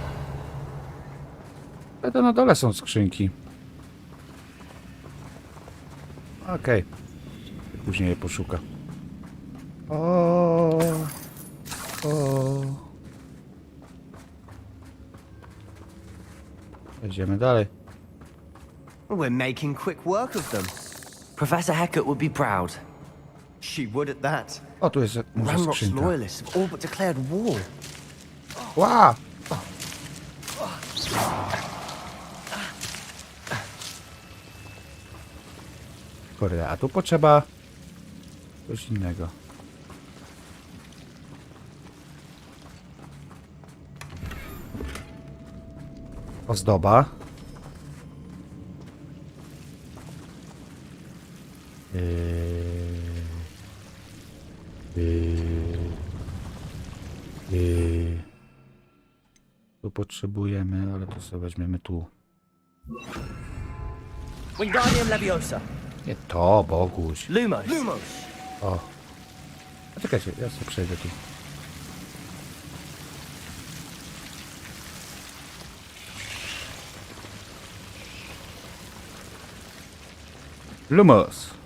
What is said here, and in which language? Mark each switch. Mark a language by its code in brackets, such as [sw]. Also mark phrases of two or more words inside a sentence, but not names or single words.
[pl] Ale to na dole są skrzynki. Okej. Później je poszuka. O. Idziemy dalej. [en] We're making quick work of them. Professor Hecat would be proud. She would at that. [pl] O, tu jest może Ranrock's skrzynka. [en] loyalists have all but declared war. [pl] Ła! Kurde, a tu potrzeba coś innego. Ozdoba. Tu potrzebujemy, ale to sobie weźmiemy tu. [la] Wingardium Leviosa. [pl] Nie to, Boguś. Lumos. O. A czekajcie, ja sobie przejdę tu. Lumos.